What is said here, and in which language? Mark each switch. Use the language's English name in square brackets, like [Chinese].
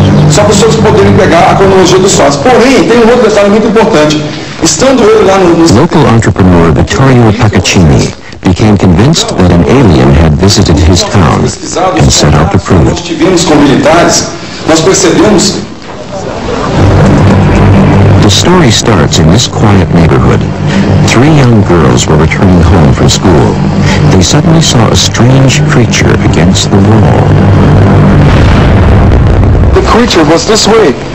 [Portuguese] Só para os senhores poderem pegar a cronologia dos fatos. Porém, tem outro detalhe muito importante. Estando ele lá no... [English] Local entrepreneur Vittorio Paccaccini became convinced that an alien had visited his town and set out to prove it. [Portuguese] Estivemos com militares, nós percebemos. [English] The story starts in this quiet neighborhood. 3 young girls were returning home from school. They suddenly saw a strange creature against the wall. The creature was this way.